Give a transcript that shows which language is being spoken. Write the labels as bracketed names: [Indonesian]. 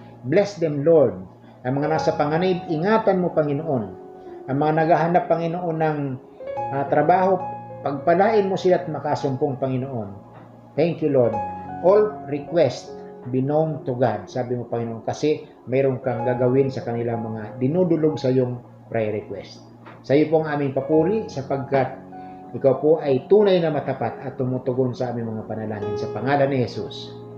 [English] Bless them, Lord. [Filipino] Ang mga nasa panganib, ingatan mo, Panginoon. Ang mga naghahanap, Panginoon, ng trabaho, pagpalain mo sila at makasumpong, Panginoon. [English] Thank you, Lord. All requests belong to God. [Filipino] Sabi mo, Panginoon, kasi mayroon kang gagawin sa kanilang mga dinudulog sa iyong prayer request. Sa iyo po ang aming papuri, sapagkat ikaw po ay tunay na matapat at tumutugon sa aming mga panalangin sa pangalan ni Jesus.